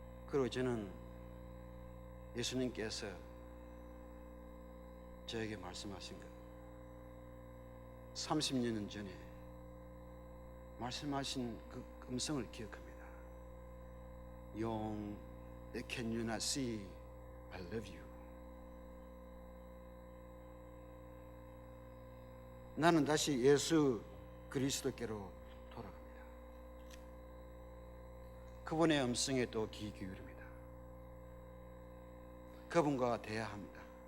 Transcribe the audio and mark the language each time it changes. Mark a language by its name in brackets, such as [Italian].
[Korean] 그리고 저는 예수님께서 저에게 말씀하신 것 30년 전에 말씀하신 그 음성을 기억합니다. [English] Young, can you not see I love you? [Korean] 나는 다시 예수 그리스도께로 돌아갑니다. 그분의 음성에 또 귀 기울입니다. 그분과 대화합니다.